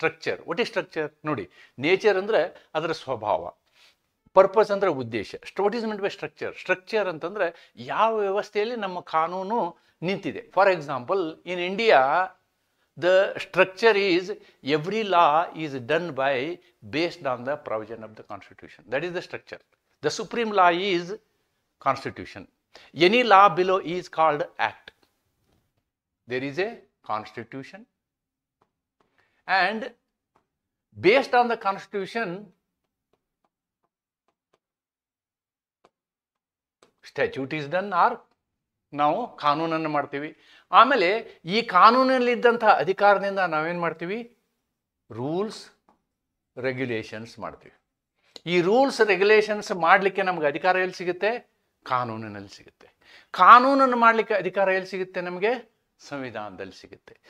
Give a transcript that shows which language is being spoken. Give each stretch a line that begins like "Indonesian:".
English: Structure, what is structure ನೋಡಿ.
Kannada: Nature ಅಂದರೆ ಅದರ ಸ್ವಭಾವ, ಪರ್ಪಸ್ ಅಂದರೆ ಉದ್ದೇಶ.
English: What is meant by structure?
Kannada: Structure ಅಂತಂದರೆ ಯಾವ ವ್ಯವಸ್ಥೆಯಲ್ಲಿ ನಮ್ಮ ಕಾನೂನು ನಿಂತಿದೆ.
English: For example, in India the structure is every law is done by based on the provision of the constitution. That is the structure. The supreme law is constitution. Any law below is called act. There is a constitution, and based on the constitution statute is done, or
Kannada: ನಾವು ಕಾನೂನನ್ನು ಮಾಡ್ತೀವಿ. ಆಮೇಲೆ ಈ ಕಾನೂನಲ್ಲಿದ್ದಂತಹ ಅಧಿಕಾರದಿಂದ ನಾವೇನು ಮಾಡ್ತೀವಿ, rules regulations ಮಾಡ್ತೀವಿ. ಈ ರೂಲ್ಸ್ ರೆಗ್ಯುಲೇಷನ್ಸ್ ಮಾಡಲಿಕ್ಕೆ ನಮಗೆ ಅಧಿಕಾರ ಎಲ್ಲಿ ಸಿಗುತ್ತೆ? ಕಾನೂನಿನಲ್ಲಿ ಸಿಗುತ್ತೆ. ಕಾನೂನನ್ನು ಮಾಡಲಿಕ್ಕೆ ಅಧಿಕಾರ ಎಲ್ಲಿ ಸಿಗುತ್ತೆ? ನಮಗೆ ಸಂವಿಧಾನದಲ್ಲಿ ಸಿಗುತ್ತೆ.